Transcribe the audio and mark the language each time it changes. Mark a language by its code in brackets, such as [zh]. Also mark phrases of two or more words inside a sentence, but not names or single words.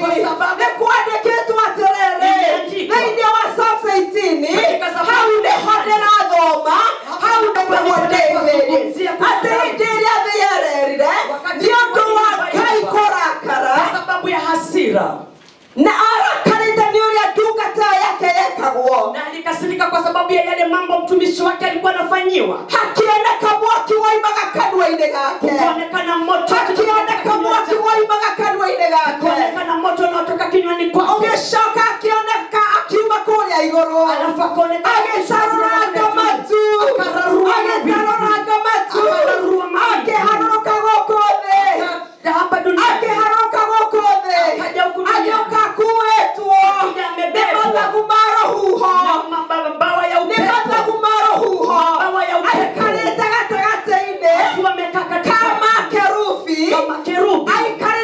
[ki] Nĩ kwandĩkĩtwo atĩrĩrĩ thĩinĩ wa Psalms 18, hau nĩho ndĩrathoma, hau nĩho David atĩ hĩndĩ ĩrĩa thĩ yererire nĩ ũndũ wa Ngai kũrakara, [sw] Kwa sababu ya hasira, [ki] na arakarĩte nĩ ũrĩa ndungata yake yekagwo, [sw] na alikasirika kwa sababu ya yale mambo mtumishi wake alikuwa anafanyiwa. [ki] hakioneka mwaki waimaga kanua-inĩ gake, [sw] Kuonekana moto, [ki] hakioneka mwaki waimaga kanua-inĩ gake, [sw] kuonekana moto unaotoka kinywani kwake, [ki] ũgĩcoka akĩoneka akiuma kũrĩa igũrũ, [sw] alafu akaonekana [ki] agĩtarũranga matu, agĩtarũranga matu, akĩharũrũka gũkũ thĩ, [sw] hapa dunia, [ki] akĩharũrũka gũkũ thĩ, agĩũka akuĩtwo nĩ mathagu ma rũhuho, [sw] mabawa ya [ki] nĩ [sw] upepo, [ki] mathagu ma rũhuho, [sw] mabawa ya upepo, [ki] aikarĩte gatagatĩ-inĩ [sw] akiwa amekaa ka katika makerubi, kama kerubi,